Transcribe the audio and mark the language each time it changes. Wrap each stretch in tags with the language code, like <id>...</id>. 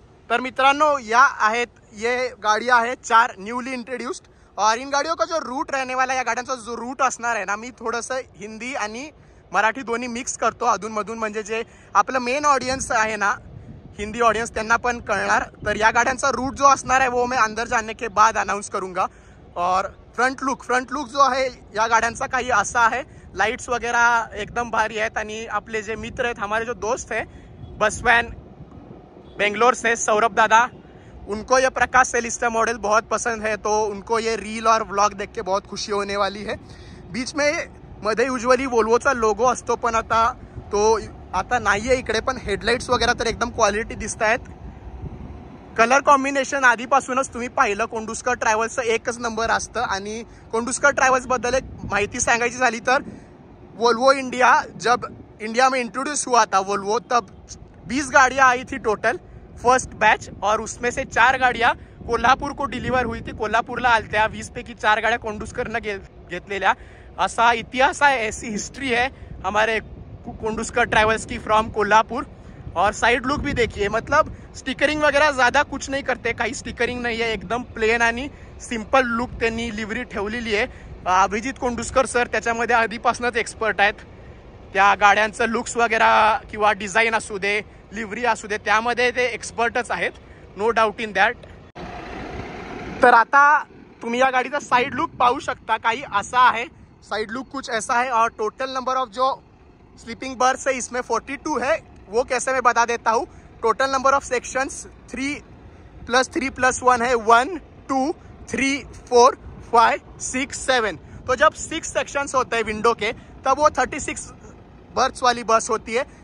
<mr>तर मित्रांनो या आहेत,</mr> <hi>ये गाड़ियाँ है</hi> <mr>4</mr> <en>Newly introduced.</en> <hi>और इन गाड़ियों का जो रूट रहने वाला है,</hi> <mr>या गाड्यांचा जो रूट असणार आहे ना, मी थोडंसं हिंदी आणि मराठी दोन्ही मिक्स करतो अधूनमधून, म्हणजे जे आपलं मेन ऑडियन्स आहे ना, हिंदी ऑडियन्स, त्यांना पण कळणार। तर या गाड्यांचा रूट जो असणार</mr> <hi>है वो मैं अंदर जाने के बाद अनाउंस करूंगा। और फ्रंट लुक जो है</hi> <mr>या गाड्यांचा काही असा आहे। लाइट्स वगैरह एकदम भारी आहेत। आणि आपले जे मित्र आहेत,</mr> <hi>हमारे जो दोस्त है बस वैन बेंगलोर से सौरभ दादा, उनको ये प्रकाश सेलिस्टा मॉडल बहुत पसंद है, तो उनको ये रील और व्लॉग देख के बहुत खुशी होने वाली है। बीच में</hi> <mr>मध्ये यूजुअली वोल्वोचा लोगो असतो, पण आता नाहीये इकडे, पण हेडलाइट्स वगैरे तर एकदम क्वालिटी दिसत आहेत। कलर कॉम्बिनेशन आधीपासूनच तुम्ही पाहिलं, कोंडुस्कर ट्रॅव्हल्सचं एकच नंबर असतं। आणि कोंडुस्कर ट्रॅव्हल्स बद्दल एक माहिती सांगायची झाली तर</mr> <hi>वोल्वो इंडिया जब इंडिया में इंट्रोड्यूस हुआ था वोल्वो, तब 20 गाड़ियाँ आई थी टोटल फर्स्ट बैच, और उसमें से 4 गाड़ियाँ कोल्हापुर को डिलीवर हुई थी।</hi> <mr>कोल्हापूरला आलत्या 20 पैकी 4 गाड्या कोंडुस्करनं घेतलेल्या, असा इतिहास आहे,</mr> <hi>ऐसी हिस्ट्री है हमारे कोंडुस्कर ट्रैवल्स की फ्रॉम कोल्हापुर। और साइड लुक भी देखिए, मतलब स्टिकरिंग वगैरह ज़्यादा कुछ नहीं करते, काही स्टिकरिंग नहीं है,</hi> <mr>एकदम प्लेन आणि सिंपल लुक त्यांनी लिव्हरी ठेवलेली आहे। अभिजित कोंडुस्कर सर त्याच्यामध्ये आधीपासूनच एक्सपर्ट आहेत। त्या गाड्यांचं लुक्स वगैरे किंवा डिझाईन असू दे, लिव्हरी असू दे, त्यामध्ये ते एक्सपर्टच आहेत,</mr> <en>No doubt in that.</en> <mr>तर आता तुम्ही या गाडीचा साइड लुक पाहू शकता, काही असा आहे,</mr> <hi>साइड लुक कुछ ऐसा है। और टोटल नंबर ऑफ जो स्लीपिंग बर्थ है इसमें 42 है, वो कैसे मैं बता देता हूँ। टोटल नंबर ऑफ सेक्शंस 3+3+1 है, 1 2 3 4 5 6 7। तो जब 6 सेक्शंस होते हैं विंडो के, तब वो 36 बर्थ वाली बस होती है।</hi>